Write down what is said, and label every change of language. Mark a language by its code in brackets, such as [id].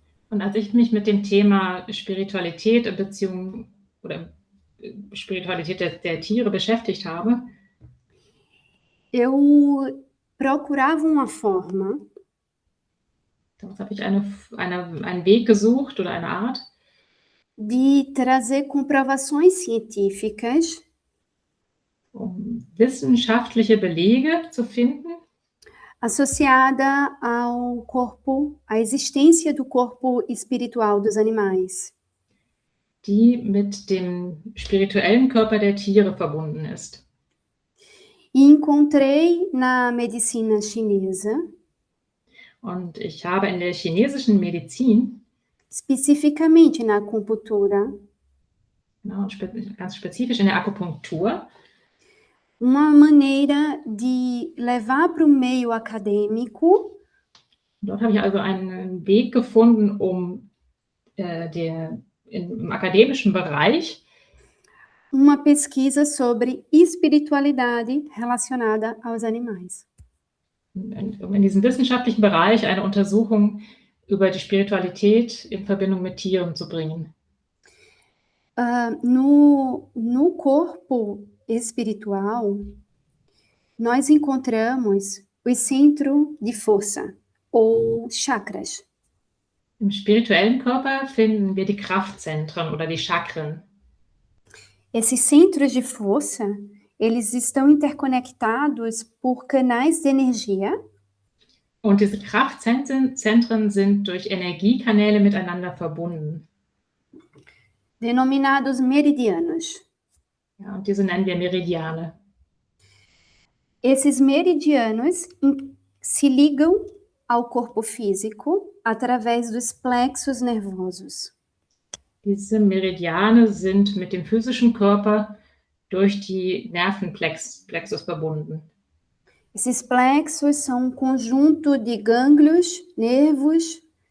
[de] Und als ich mich mit dem Thema Spiritualität in Beziehung oder Spiritualität der Tiere beschäftigt habe, [pt] eu procurava uma forma [de] damals habe ich einen Weg gesucht oder eine Art, [pt] de trazer comprovações científicas [de] wissenschaftliche Belege zu finden, [pt] associada ao corpo, à existência do corpo espiritual dos animais. [de] die mit dem spirituellen Körper der Tiere verbunden ist. [pt] E encontrei na medicina chinesa, [de] Und ich habe in der chinesischen Medizin, [pt] especificamente na acupuntura, [de] genau, ganz spezifisch in der Akupunktur, [pt] uma maneira de levar para o meio acadêmico [de] dort habe ich also einen Weg gefunden, um im akademischen Bereich [pt] uma pesquisa sobre espiritualidade relacionada aos animais. [de] um in diesem wissenschaftlichen Bereich eine Untersuchung über die Spiritualität in Verbindung mit Tieren zu bringen. [pt] No corpo espiritual, nós encontramos o centro de força, ou chakras. [de] Im spirituellen Körper finden wir die Kraftzentren oder die Chakren. [pt] Esses centros de força, eles estão interconectados por canais de energia. [de] Und diese Kraftzentren sind durch Energiekanäle miteinander verbunden. [pt] Denominados meridianos. [de] Ja, und diese nennen wir Meridiane. [pt] Esses meridianos se ligam ao corpo físico através dos plexos nervosos. [de] Diese Meridiane sind mit dem physischen Körper durch die Nervenplexus verbunden. [pt] Esses plexos são conjunto de gânglios, nervos.